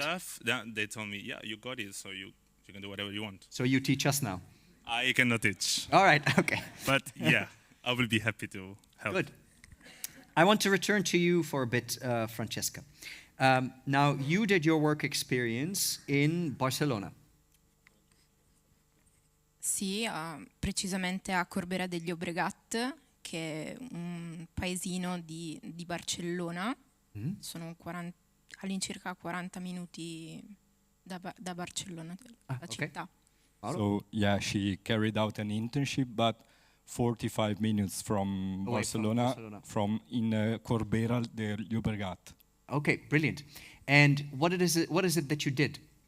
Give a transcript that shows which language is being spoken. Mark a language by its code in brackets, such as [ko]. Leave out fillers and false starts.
[en] stuff, they told me, yeah, you got it, so you can do whatever you want. So you teach us now. I cannot teach. All right, okay. But yeah, I will be happy to help. Good. I want to return to you for a bit, Francesca. Now, you did your work experience in Barcelona. [it] Sì, precisamente a Corbera degli Llobregat, che è un paesino di Barcellona. Sono all'incirca 40 minuti da Barcellona, la città. [en] So, yeah, she carried out an internship, but 45 minutes from Barcelona, from in Corbera del Llobregat. Okay, brilliant. And what is it that you did?